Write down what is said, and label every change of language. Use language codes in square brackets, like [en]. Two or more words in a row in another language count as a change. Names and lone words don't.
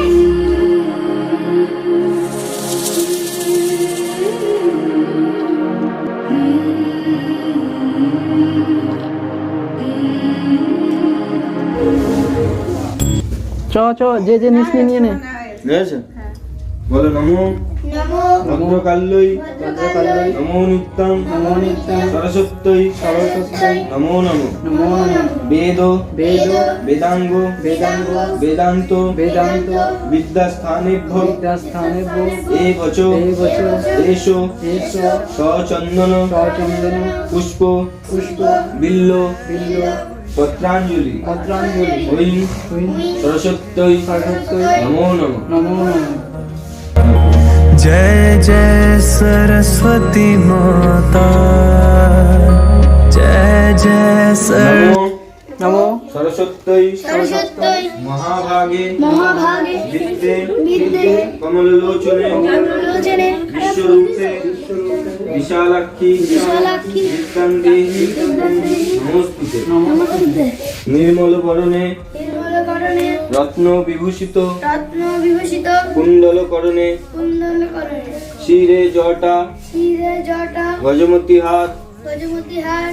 [bn] চ যে যে নিস নিয়ে নে। বুঝেছে? বলো নমো [sa] নমো ভদ্রকাল্যই ভদ্রকাল্যই নমো নিত্যং নমো নিত্যং সরস্বত্যই সরস্বত্যই নমো নমো নমো নমঃ। বেদ বেদ বেদাঙ্গ বেদাঙ্গ বেদান্ত বেদান্ত বিদ্যাস্থানেভ্য বিদ্যাস্থানেভ্য এবচ এবচ এষো এষ সচন্দন সচন্দন পুষ্প পুষ্প বিল্ল বিল্ল পত্রাঞ্জলি ভদ্রাঞ্জলি ঐং ঐং সরস্বত্যই সরস্বত্যই নমো নমঃ। নমো নমঃ। [hi] जय जय सरस्वती माता जय जय सर [sa] নমো নমো সরস্বত্যই সরস্বত্যই মহাভাগে মহাভাগে বিদ্যে বিদ্যে কমললোচনে কমলোচনে বিশ্বরূপে বিশালাক্ষী বিশালাক্ষী বিদ্যান্তে নমস্তুতে। নমস্তে নির্মল বরণে নির্মলকরণে রত্ন বিভূষিত রত্ন বিভূষিত কুণ্ডলকরণে কুণ্ডলকরণে শিরে জটা শিরে জটা গজমতি হাত গজমতি হার